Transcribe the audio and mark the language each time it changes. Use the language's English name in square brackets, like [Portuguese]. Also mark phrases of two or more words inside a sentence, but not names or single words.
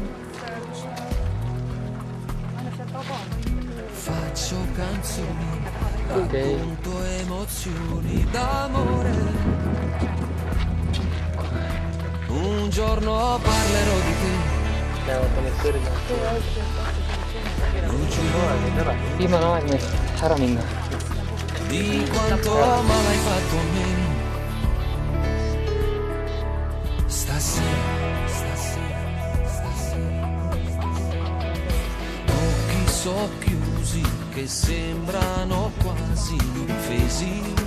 [Italian] Faccio canzoni, racconto emozioni d'amore. Un giorno parlerò di te. [Estonian] Viimane aeg meil ära minna. [Italian] Di quanto male hai fatto a me. Occhi socchiusi che sembrano quasi offesi.